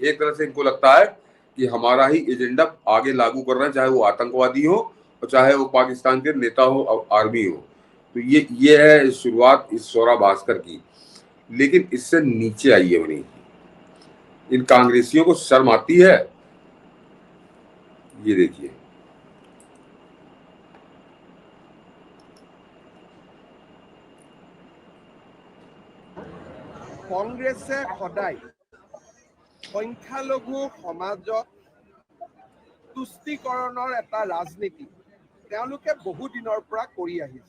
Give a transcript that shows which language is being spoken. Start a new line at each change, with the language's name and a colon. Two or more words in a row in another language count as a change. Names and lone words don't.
Hindi: एक तरह से इनको लगता है कि हमारा ही एजेंडा आगे लागू कर रहे हैं, चाहे वो आतंकवादी हो और चाहे वो पाकिस्तान के नेता हो और आर्मी हो। तो ये है शुरुआत इस सौरा भास्कर की। लेकिन इससे नीचे आइए बनी, इन कांग्रेसियों को शर्म आती है? ये देखिए,
Assamese: কংগ্ৰেছে সদায় সংখ্যালঘু সমাজত তুষ্টিকৰণৰ এটা ৰাজনীতি তেওঁলোকে বহু দিনৰ পৰা কৰি আহিছে।